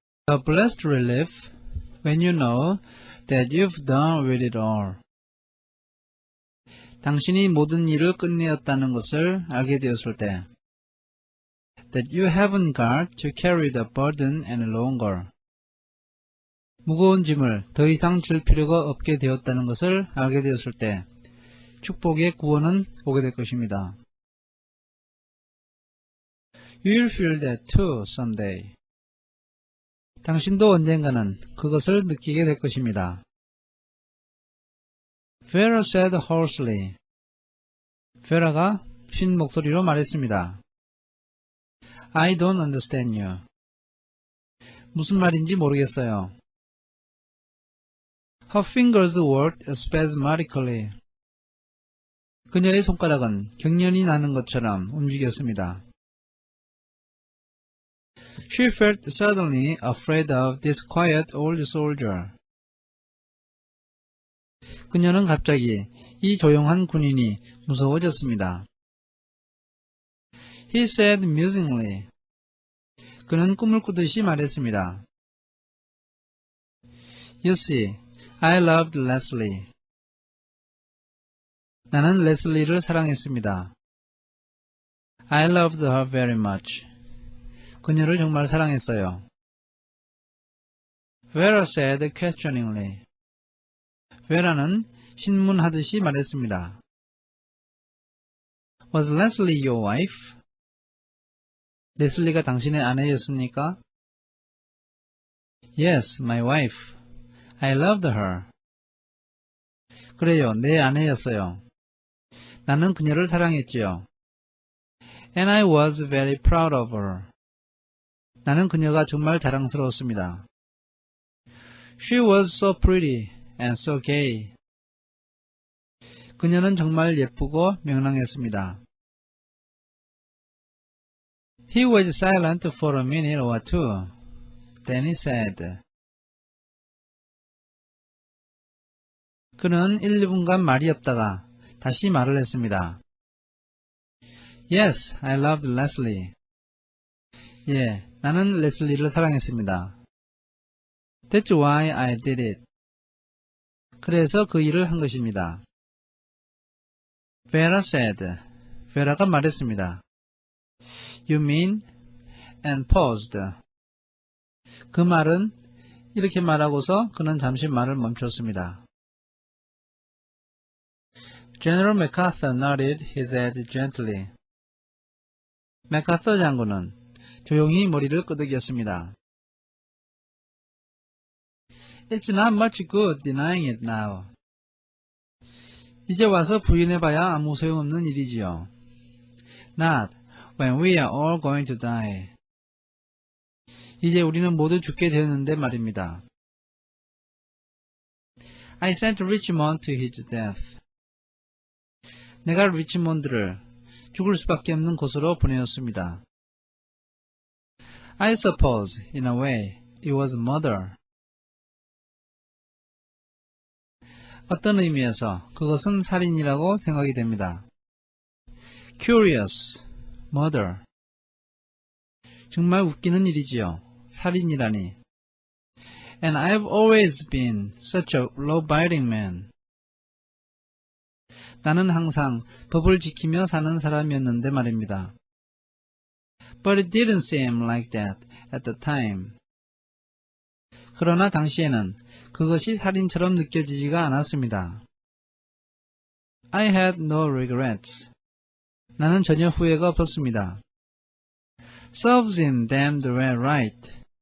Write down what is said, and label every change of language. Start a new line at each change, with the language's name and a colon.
English: A blessed relief when you know that you've done with it all.
Korean: 당신이 모든 일을 끝내었다는 것을 알게 되었을 때.
English: That you haven't got to carry the burden any longer.
Korean: 무거운 짐을 더 이상 질 필요가 없게 되었다는 것을 알게 되었을 때 축복의 구원은 오게 될 것입니다.
English: You'll feel that too someday.
Korean: 당신도 언젠가는 그것을 느끼게 될 것입니다.
English: Vera said hoarsely.
Korean: 베라가 쉰 목소리로 말했습니다.
English: I don't understand you.
Korean: 무슨 말인지 모르겠어요.
English: Her fingers worked spasmodically.
Korean: 그녀의 손가락은 경련이 나는 것처럼 움직였습니다.
English: She felt suddenly afraid of this quiet old soldier.
Korean: 그녀는 갑자기 이 조용한 군인이 무서워졌습니다.
English: He said musingly.
Korean: 그는 꿈을 꾸듯이 말했습니다.
English: You see, I loved Leslie.
Korean: 나는 레슬리를 사랑했습니다.
English: I loved her very much.
Korean: 그녀를 정말 사랑했어요.
English: Vera said questioningly.
Korean: 베라는 신문하듯이 말했습니다.
English: Was Leslie your wife?
Korean: 레슬리가 당신의 아내였습니까?
English: Yes, my wife. I loved her.
Korean: 그래요, 내 아내였어요. 나는 그녀를 사랑했지요.
English: And I was very proud of her.
Korean: 나는 그녀가 정말 자랑스러웠습니다.
English: She was so pretty and so gay.
Korean: 그녀는 정말 예쁘고 명랑했습니다.
English: He was silent for a minute or two. Then he said.
Korean: 그는 1, 2분간 말이 없다가 다시 말을 했습니다.
English: Yes, I loved Leslie.
Korean: 예, 나는 레슬리를 사랑했습니다.
English: That's why I did it.
Korean: 그래서 그 일을 한 것입니다.
English: Vera said.
Korean: 베라가 말했습니다.
English: You mean? And paused.
Korean: 그 말은 이렇게 말하고서 그는 잠시 말을 멈췄습니다.
English: General MacArthur nodded his head gently.
Korean: 맥아서 장군은 조용히 머리를 끄덕였습니다.
English: It's not much good denying it now.
Korean: 이제 와서 부인해봐야 아무 소용없는 일이지요.
English: Not when we are all going to die.
Korean: 이제 우리는 모두 죽게 되었는데 말입니다.
English: I sent Richmond to his death.
Korean: 내가 리치몬드를 죽을 수밖에 없는 곳으로 보내었습니다.
English: I suppose, in a way, it was murder.
Korean: 어떤 의미에서 그것은 살인이라고 생각이 됩니다.
English: Curious, murder.
Korean: 정말 웃기는 일이지요. 살인이라니.
English: And I've always been such a law-abiding man.
Korean: 나는 항상 법을 지키며 사는 사람이었는데 말입니다.
English: But it didn't seem like that at the time.
Korean: 그러나 당시에는 그것이 살인처럼 느껴지지가 않았습니다.
English: I had no regrets.
Korean: 나는 전혀 후회가 없었습니다.
English: Serves him damned well right.